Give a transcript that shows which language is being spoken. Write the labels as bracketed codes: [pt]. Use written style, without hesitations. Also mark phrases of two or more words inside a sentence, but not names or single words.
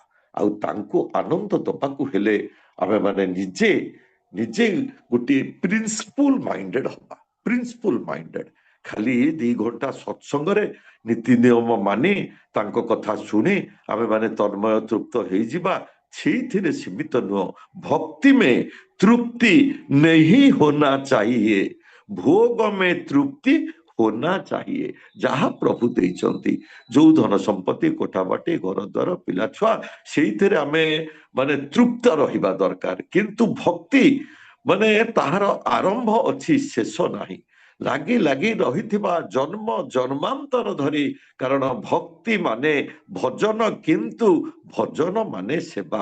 [or] ଆଉ ତାଙ୍କୁ ଆନନ୍ଦ ଦବାକୁ ହେଲେ ଆମେମାନେ ନିଜେ ନିଜେ ଗୋଟିଏ [en] principle minded [or] ହବା। [en] principle minded [or] ଖାଲି 2 ଘଣ୍ଟା ସତ୍ସଙ୍ଗରେ ନୀତି ନିୟମ ମାନି ତାଙ୍କ କଥା ଶୁଣି ଆମେମାନେ ତନ୍ମୟ ତୃପ୍ତ ହେଇଯିବା, ସେଇଥିରେ ସୀମିତ ନୁହଁ। [hi] भक्ति में तृप्ति नहीं होना चाहिए, भोग में तृप्ति होना चाहिए। [or] ଯାହା ପ୍ରଭୁ ଦେଇଛନ୍ତି, ଯୋଉ ଧନ ସମ୍ପତ୍ତି, କୋଠାବାଟି, ଘର ଦ୍ୱାର, ପିଲା ଛୁଆ, ସେଇଥିରେ ଆମେ ମାନେ ତୃପ୍ତ ରହିବା ଦରକାର। କିନ୍ତୁ ଭକ୍ତି ମାନେ ତାହାର ଆରମ୍ଭ ଅଛି, ଶେଷ ନାହିଁ। ଲାଗି ଲାଗି ରହିଥିବା ଜନ୍ମ ଜନ୍ମାନ୍ତର ଧରି, କାରଣ ଭକ୍ତି ମାନେ ଭଜନ, କିନ୍ତୁ ଭଜନ ମାନେ ସେବା।